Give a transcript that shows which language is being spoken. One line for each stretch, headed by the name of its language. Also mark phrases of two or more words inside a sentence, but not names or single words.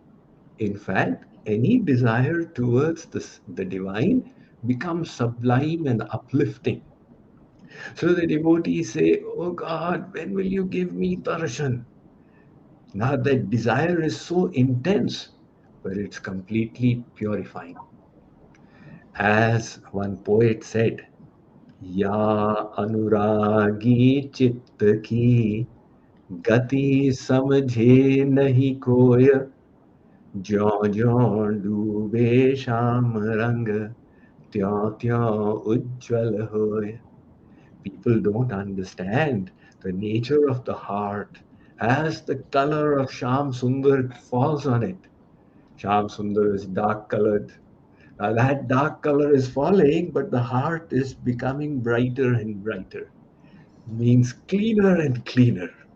English: In fact, any desire towards the divine becomes sublime and uplifting. So the devotees say, oh God, when will you give me darshan? Now that desire is so intense, but it's completely purifying. As one poet said,
Hindi: या अनुरागी चित्त की गति समझे नहीं कोय, ज्यों ज्यों डूबे श्याम रंग त्यों त्यों उज्जवल होए.
English: People don't understand the nature of the heart as the color of Sham Sundar falls on it. Sham Sundar is dark colored. Now that dark color is falling, but the heart is becoming brighter and brighter, means cleaner and cleaner.